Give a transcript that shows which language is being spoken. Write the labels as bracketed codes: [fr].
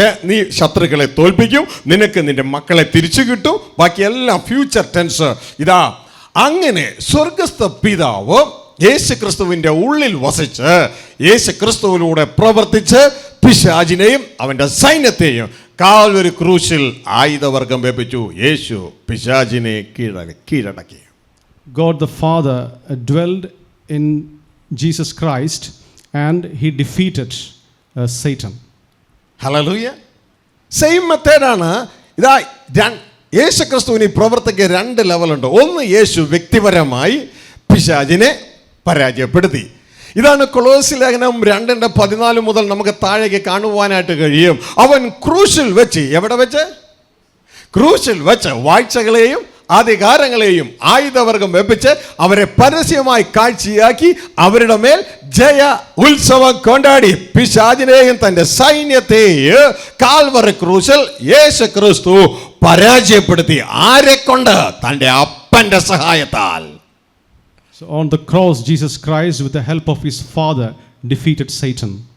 [ml] നീ ശത്രുക്കളെ തോൽപ്പിക്കും, നിനക്ക് നിന്റെ മക്കളെ തിരിച്ചു കിട്ടും, ബാക്കി എല്ലാം ഫ്യൂച്ചർ ടെൻസ്. ഇതാ അങ്ങനെ സ്വർഗസ്ഥ പിതാവ് യേശുക്രിസ്തുവിൻ്റെ ഉള്ളിൽ വസിച്ച് യേശുക്രിസ്തുവിലൂടെ പ്രവർത്തിച്ച് പിശാചിനെയും അവൻ്റെ സൈന്യത്തെയും കാൽവരി ക്രൂശിൽ ആയുധവർഗം വെപ്പിച്ചു. യേശു പിശാചിനെ കീഴടക്കി. [en] God the Father dwelled in Jesus Christ and he defeated Satan. [ml] Hallelujah. Same മെത്തേഡാണ്. ഇതാ യേശുക്രിസ്തുവിന് പ്രവർത്തിക്ക് 2 ലെവലുണ്ട്. ഒന്ന്, യേശു വ്യക്തിപരമായി പിശാചിനെ പരാജയപ്പെടുത്തി. ഇതാണ് കൊളോസ്യ ലേഖനം 2:14 മുതൽ നമുക്ക് താഴേക്ക് കാണുവാനായിട്ട് കഴിയും. അവൻ ക്രൂശിൽ വെച്ച്, എവിടെ വെച്ച്? ക്രൂശിൽ വെച്ച് വാഴ്ചകളെയും അധികാരങ്ങളെയും ആയുധവർഗം വെപ്പിച്ച് അവരെ പരസ്യമായി കാഴ്ചയാക്കി അവരുടെ മേൽ ജയ ഉത്സവം കൊണ്ടാടി പിശാചിനെയും തൻ്റെ സൈന്യത്തെയും കാൽവറി ക്രൂശിൽ യേശു ക്രിസ്തു പരാജയപ്പെടുത്തി. ആരെക്കൊണ്ട്? തൻ്റെ അപ്പൻ്റെ സഹായത്താൽ. [en] So on the cross, Jesus Christ, with the help of his Father, defeated Satan.